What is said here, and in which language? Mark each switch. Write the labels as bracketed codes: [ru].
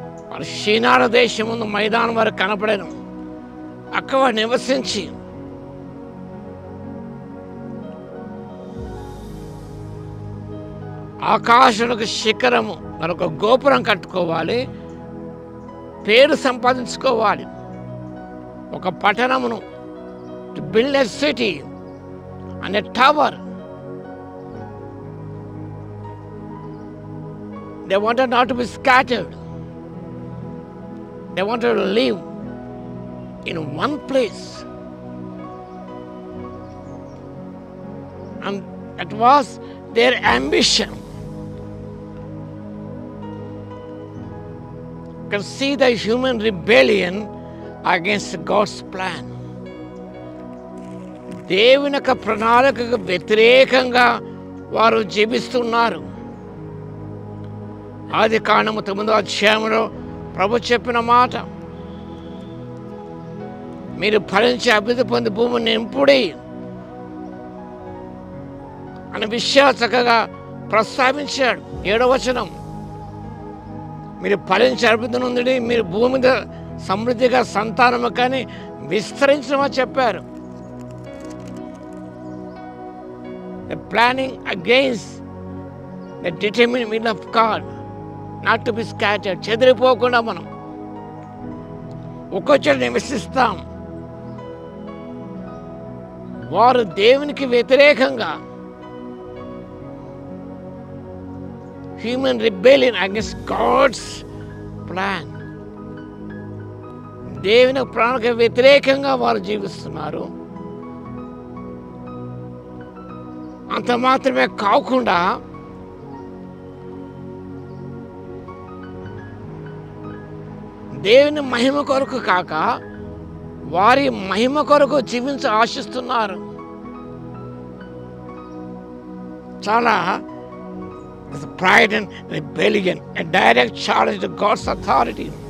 [te] వారు షీనార దేశం ముందు మైదానం వారు కనపడెను. అక్కడ నివసించి ఆకాశానికి శిఖరము మరొక గోపురం కట్టుకోవాలి, పేరు సంపాదించుకోవాలి, ఒక పట్టణమును, [en] To build a city and a tower. They wanted not to be scattered. They wanted to live in one place. And that was their ambition. You can see the human rebellion against God's plan. [te] దేవుని యొక్క ప్రణాళికకు వ్యతిరేకంగా వారు జీవిస్తున్నారు. ఆది కాండము 9వ అధ్యాయంలో ప్రభు చెప్పిన మాట, మీరు ఫలించి అభివృద్ధి పొంది భూమిని నింపుడి అనే విషయాలు చక్కగా ప్రస్తావించాడు. 7వ వచనం, మీరు ఫలించి అభివృద్ధి నొందుడి, మీరు భూమి మీద సమృద్ధిగా సంతానము కానీ విస్తరించమని చెప్పారు. [en] The planning against the determined will of God, not to be scattered. [te] చెదిరిపోకుండా మనం ఒక్కొచ్చట నివసిస్తాం. వారు దేవునికి వ్యతిరేకంగా, [en] human rebellion against God's plan, [te] దేవుని ప్రణాళిక వ్యతిరేకంగా వారు జీవిస్తున్నారు. అంత మాత్రమే కాకుండా దేవుని మహిమ కొరకు కాక వారి మహిమ కొరకు జీవించ ఆశిస్తున్నారు. చాలా [en] pride and rebellion, a direct challenge to God's authority.